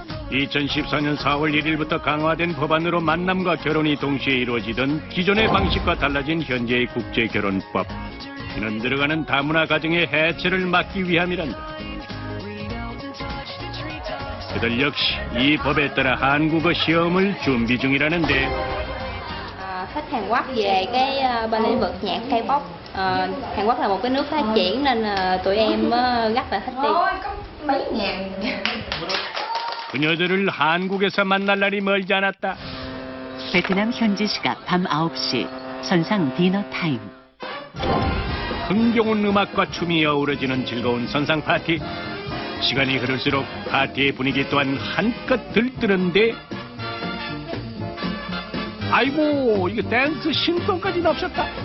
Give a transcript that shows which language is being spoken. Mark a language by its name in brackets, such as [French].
[Korean] 2014년 4월 1일부터 강화된 법안으로 만남과 결혼이 동시에 이루어지던 기존의 방식과 달라진 현재의 국제결혼법. 이는 들어가는 다문화 가정의 해체를 막기 위함이란다. 그들 역시 이 법에 따라 한국어 시험을 준비 중이라는데 [Vietnamese] Thích Hàn Quốc về cái bên lĩnh vực nhạc K-pop. Hàn Quốc là một cái nước phát triển nên tụi em rất là thích đi. Mấy ngàn. [Korean] 그녀들을 한국에서 만날 날이 멀지 않았다. 베트남 현지 시각 밤 9시 선상 디너 타임. 흥겨운 음악과 춤이 어우러지는 즐거운 선상 파티. 시간이 흐를수록 파티의 분위기 또한 한껏 들뜨는데 아이고 이게 댄스 신동까지 나오셨다.